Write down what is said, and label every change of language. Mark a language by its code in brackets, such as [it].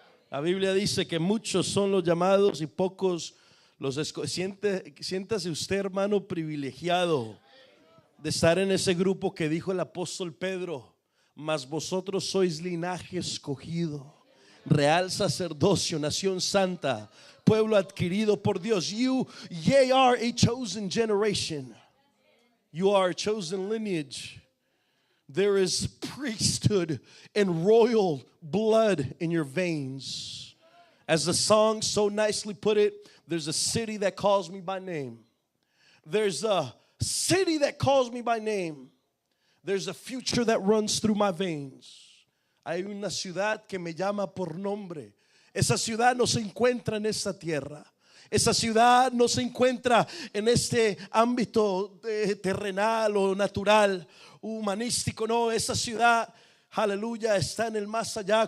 [es] La Biblia dice que muchos son los llamados y pocos los escogidos. Siéntase usted, hermano, privilegiado de estar en ese grupo que dijo el apóstol Pedro: mas vosotros sois linaje escogido, real sacerdocio, nación santa, pueblo adquirido por Dios. [en] Ye are a chosen generation. You are a chosen lineage. There is priesthood and royal blood in your veins. As the song so nicely put it, there's a city that calls me by name. There's a city that calls me by name. There's a future that runs through my veins. [es] Hay una ciudad que me llama por nombre. Esa ciudad no se encuentra en esta tierra. Esa ciudad no se encuentra en este ámbito terrenal o natural, humanístico. No, esa ciudad, aleluya, está en el más allá.